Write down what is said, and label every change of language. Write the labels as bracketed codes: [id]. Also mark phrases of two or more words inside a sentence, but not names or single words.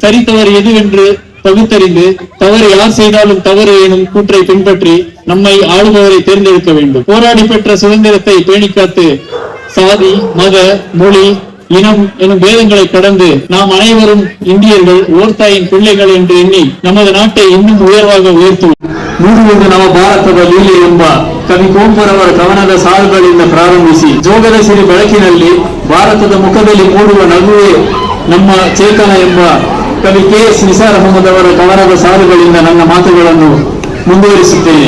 [ta] சரி தவறு எதுவென்று பகுத்தறிந்து தவறு யார் செய்தாலும் தவறு எனும் கூற்றை பின்பற்றி நம்மை ஆளுபவரை தேர்ந்தெடுக்க வேண்டும். போராடி பெற்ற சுதந்திரத்தை பேணிக்காத்து சாதி, மத, மொழி, இனம் எனும் பேதங்களை கடந்து நாம் அனைவரும் இந்தியர்கள், ஓர்தாயின் பிள்ளைகள் என்று எண்ணி நமது நாட்டை இன்னும் உயர்வாக ಉಯರ್ತುವುದು. [kn] ಮೂಡುವುದು ನವ ಭಾರತದ ಲೀಲೆ ಎಂಬ ಕವಿ ಕುವೆಂಪುರವರ ಕವನದ ಸಾಲುಗಳಿಂದ ಪ್ರಾರಂಭಿಸಿ ಜೋಗದ ಸಿರಿ ಬೆಳಕಿನಲ್ಲಿ ಭಾರತದ ಮುಖದಲ್ಲಿ ಮೂಡುವ ನಗುವೆ ನಮ್ಮ ಚೇತನ ಎಂಬ ಕವಿ ಕೆ.ಎಸ್. ನಿಸಾರ್ ಅಹಮದ್ ಅವರ ಕವನದ ಸಾಲುಗಳಿಂದ ನನ್ನ ಮಾತುಗಳನ್ನು ಮುಂದುವರಿಸುತ್ತೇನೆ.